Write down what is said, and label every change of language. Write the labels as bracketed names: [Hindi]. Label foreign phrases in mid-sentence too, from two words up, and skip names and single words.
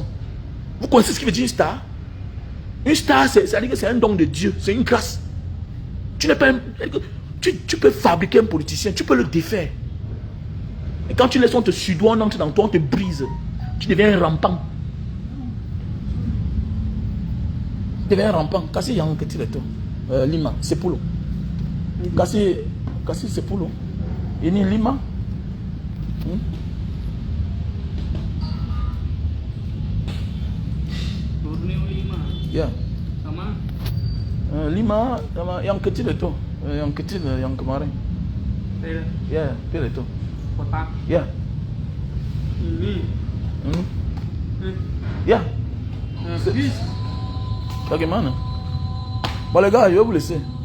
[French] Vous connaissez ce qui veut dire une star? Une star, c'est un don de Dieu. C'est une grâce. Tu n'es pas tu peux fabriquer un politicien. Tu peux le défaire. Et quand tu laisses on te sudoie, on entre dans toi, on te brise. Tu deviens rampant. Tu deviens rampant. [Indonesian] Kasi yang kecil itu. Lima, sepuluh. Kasi sepuluh. Ini 5. Borneo 5. Ya. Sama? 5 sama yang kecil itu. Yang kecil yang kemarin. Pil. Ya, pil itu. Kotak. Ya. Ini. Ya. Bis. Bagaimana? [French] Bon les gars, je vais vous laisser.